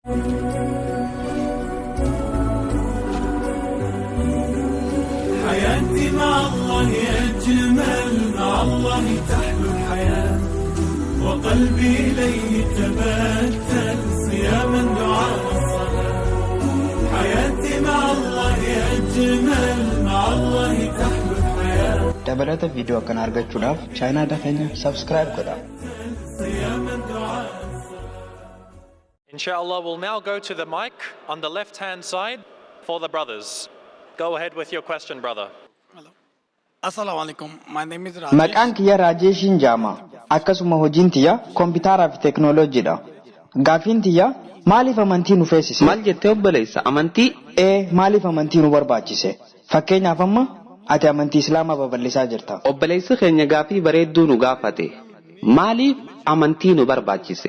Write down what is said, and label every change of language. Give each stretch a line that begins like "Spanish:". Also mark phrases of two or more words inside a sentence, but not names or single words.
Arabic: حياتي مع الله أجمل، مع الله تحلو الحياة، وقلبي إليه تبتل صياما دعاء الصلاة. حياتي مع الله أجمل، مع الله تحلو الحياة.
Oromo: dabalata video kan argachuudhaaf channel keenya subscribe godhaa.
English: Inshallah, we'll now go to the mic on the left-hand side for the brothers. Go ahead with your question, brother. Hello.
Arabic: السلام عليكم.
English: My name is Rajesh.
Oromo: Maqaan kiyya Rajeshin Jama. Akkasuma hojiin tiyya kompiitaraa fi teknooloojiidha. Gaafiin tiyya maaliif amantii nu feesise? Maal jettee obboleessa amantii? Maaliif amantii nu barbaachise? Fakkeenyaaf amma ati amantii Islaamaa babal'isaa jirta. Obboleessi keenya gaafii bareedduu nu gaafate. Maaliif amantii nu barbaachise?